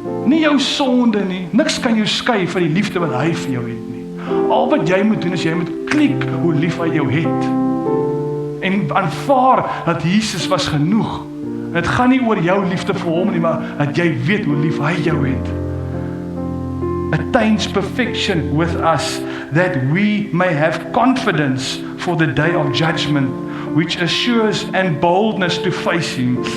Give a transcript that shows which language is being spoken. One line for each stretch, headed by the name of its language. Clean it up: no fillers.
Afrikaans: Nie jou sonde nie, niks kan jou skei van die liefde wat hy vir jou het nie. Al wat jy moet doen is jy moet klik hoe lief hy jou het. En aanvaar dat Jesus was genoeg. Het gaan nie oor jou liefde vir hom nie, maar dat jy weet hoe lief hy jou het.
English: Attains perfection with us, that we may have confidence for the day of judgment, which assures and boldness to face him.